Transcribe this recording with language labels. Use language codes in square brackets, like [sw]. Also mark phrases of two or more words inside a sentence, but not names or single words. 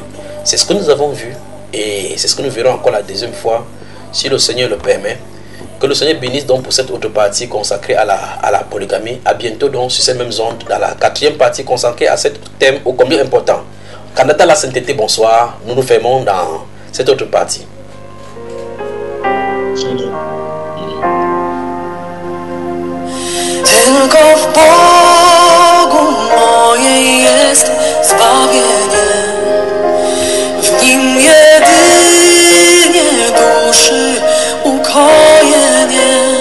[fr] C'est ce que nous avons vu. Et c'est ce que nous verrons encore la deuxième fois, si le Seigneur le permet. Que le Seigneur bénisse donc pour cette autre partie consacrée à la polygamie. À bientôt donc sur ces mêmes ondes, dans la quatrième partie consacrée à ce thème ô combien important. Candidat à la sainteté, bonsoir. Nous nous fermons dans cette autre partie. [pl] Tylko w Bogu moje jest zbawienie. W Nim jedynie duszy ukojenie.